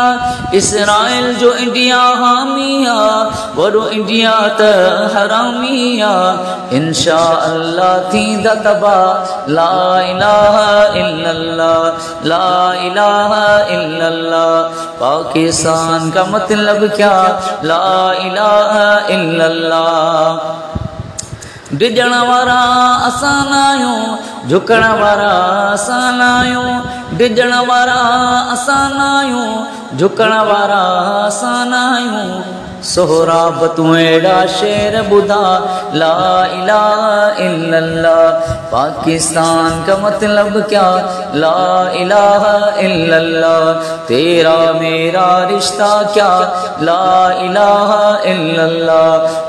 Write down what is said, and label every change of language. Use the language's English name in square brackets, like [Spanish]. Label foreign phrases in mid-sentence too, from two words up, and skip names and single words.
[Saraiki] اسرائیل جو انڈیا حامیہ، وڈو انڈیا تا حرامیہ۔ انشاءاللہ تھیندا تباہ، [Arabic] لا الہ الا اللہ، لا الہ الا اللہ۔ [Urdu] پاکستان کا مطلب کیا؟ [Arabic] لا الہ الا اللہ۔ [Saraiki] ڈجن وارا اسان آیوں، جھکن وارا اسان آیوں۔ ڈجن وارا اسان آیوں، جھکن وارا اسان آیوں۔ سہراب تو ایڑا شیر بدھا، [Arabic] لا الہ الا اللہ۔ [Urdu] پاکستان کا مطلب کیا؟ [Arabic] لا الہ الا اللہ۔ [Urdu] تیرا میرا رشتہ کیا؟ [Arabic] لا الہ الا اللہ۔